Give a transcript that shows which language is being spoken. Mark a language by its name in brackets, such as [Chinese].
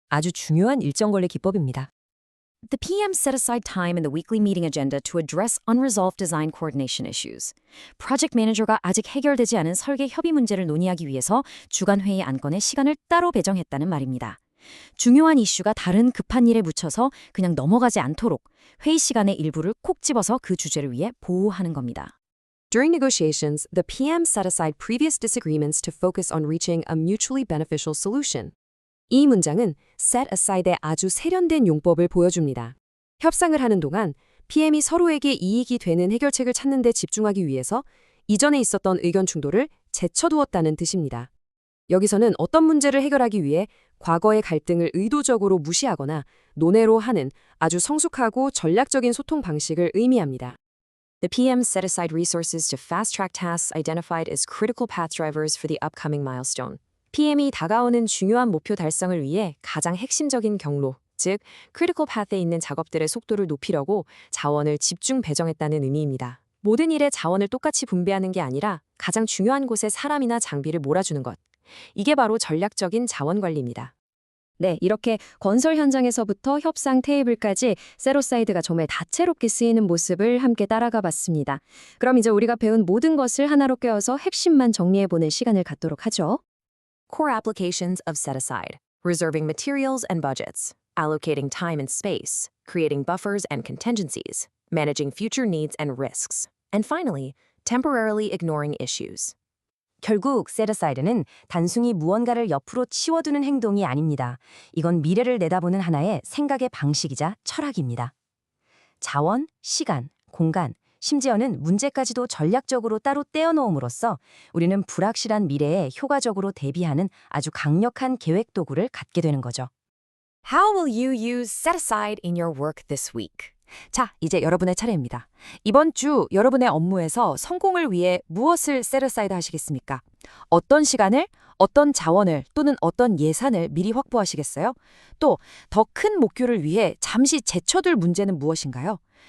[Korean] 아주 중요한 일정 관리 기법입니다. [English] The PM set aside time in the weekly meeting agenda to address unresolved design coordination issues. [Korean] 프로젝트 매니저가 아직 해결되지 않은 설계 협의 문제를 논의하기 위해서 주간 회의 안건에 시간을 따로 배정했다는 말입니다. 중요한 이슈가 다른 급한 일에 묻혀서 그냥 넘어가지 않도록 회의 시간의 일부를 콕 집어서 그 주제를 위해 보호하는 겁니다. [English] During negotiations, the PM set aside previous disagreements to focus on reaching a mutually beneficial solution. [Korean] 이 문장은 set aside의 아주 세련된 용법을 보여줍니다. 협상을 하는 동안 PM이 서로에게 이익이 되는 해결책을 찾는 데 집중하기 위해서 이전에 있었던 의견 충돌을 제쳐두었다는 뜻입니다. 여기서는 어떤 문제를 해결하기 위해 과거의 갈등을 의도적으로 무시하거나 논외로 하는 아주 성숙하고 전략적인 소통 방식을 의미합니다. [English] The PM set aside resources to fast-track tasks identified as critical path drivers for the upcoming milestone. [Korean] PM이 다가오는 중요한 목표 달성을 위해 가장 핵심적인 경로, 즉 critical path에 있는 작업들의 속도를 높이려고 자원을 집중 배정했다는 의미입니다. 모든 일에 자원을 똑같이 분배하는 게 아니라 가장 중요한 곳에 사람이나 장비를 몰아주는 것. 이게 바로 전략적인 자원 관리입니다. 네, 이렇게 건설 현장에서부터 협상 테이블까지 셋어사이드가 정말 다채롭게 쓰이는 모습을 함께 따라가 봤습니다. 그럼 이제 우리가 배운 모든 것을 하나로 꿰어서 핵심만 정리해보는 시간을 갖도록 하죠. [English] Core applications of set aside: reserving materials and budgets, allocating time and space, creating buffers and contingencies, managing future needs and risks, and finally, temporarily ignoring issues. [Korean] 결국 셋어사이드는 단순히 무언가를 옆으로 치워두는 행동이 아닙니다. 이건 미래를 내다보는 하나의 생각의 방식이자 철학입니다. 자원, 시간, 공간, 심지어는 문제까지도 전략적으로 따로 떼어놓음으로써 우리는 불확실한 미래에 효과적으로 대비하는 아주 강력한 계획 도구를 갖게 되는 거죠. [English] How will you use set aside in your work this week? [Korean] 자, 이제 여러분의 차례입니다. 이번 주 여러분의 업무에서 성공을 위해 무엇을 셋어사이드 하시겠습니까? 어떤 시간을, 어떤 자원을 또는 어떤 예산을 미리 확보하시겠어요? 또 더 큰 목표를 위해 잠시 제쳐둘 문제는 무엇인가요?